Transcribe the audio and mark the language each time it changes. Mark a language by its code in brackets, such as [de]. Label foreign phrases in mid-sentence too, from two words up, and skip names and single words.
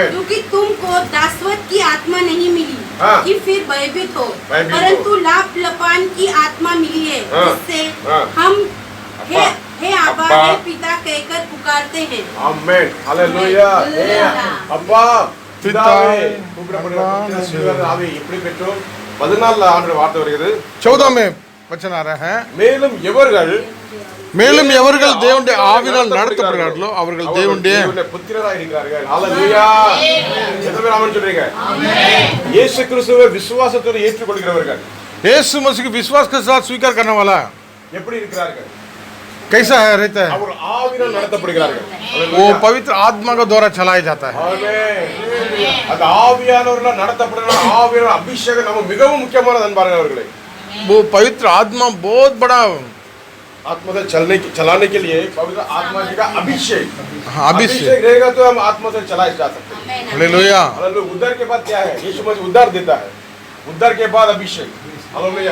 [hi] क्योंकि तुमको दासवत की आत्मा नहीं मिली हाँ। कि फिर भयभीत हो, भयभीत हो। परंतु लाप लपान की आत्मा मिली है, हाँ। जिससे हाँ। हम हे अब्बा। आबा हे पिता कहकर पुकारते हैं। आमेन। हालेलुया। हे अब्बा पिता, [ta] பிதாவே கூப்பிடப்படுகிற புத்திர சுவிகார ஆவி எப்படி பெற்றோம்? 14 ஆண்டு வார்த்தை வருகிறது. [hi] 14 में वचन आ रहा है. [ta] மேலும் எவர்கள் தேவனுடைய ஆவியால் நடத்தப்படுகிறார்களோ அவர்கள் தேவனுடைய புத்திரராக இருக்கிறார்கள். ஹalleluya. எத்தனை பேர் ஆமென் சொல்றீங்க? இயேசு கிறிஸ்துவை விசுவாசத்தோடு ஏற்றுக்கொள்கிறவர்கள் [hi] यीशु मसीह के विश्वास के साथ स्वीकार करने वाला [ta] எப்படி இருக்கிறார்கள்? [hi] कैसा है रहता है? [ta] அவர் ஆவியால் நடத்தப்படுகிறார்கள். [hi] वो पवित्र आत्मा के द्वारा चलाया जाता है. [ta] ஆமென். அந்த ஆவியானவரால் நடத்தப்படுகிற ஆவியான அபிஷேகம் நம்ம மிகவும் முக்கியமானது அன்பார்ந்த அவர்களே. [hi] वो पवित्र आत्मा बहुत बड़ा आत्मा से चलाने के लिए पवित्र आत्मा जी का अभिषेक अभिषेक रहेगा तो हम आत्मा से चलाए जा सकते हैं। हालेलुया। हालेलुया। उद्धार के बाद क्या है? यीशु मसीह उद्धार देता है, उद्धार के बाद अभिषेक, हालेलुया।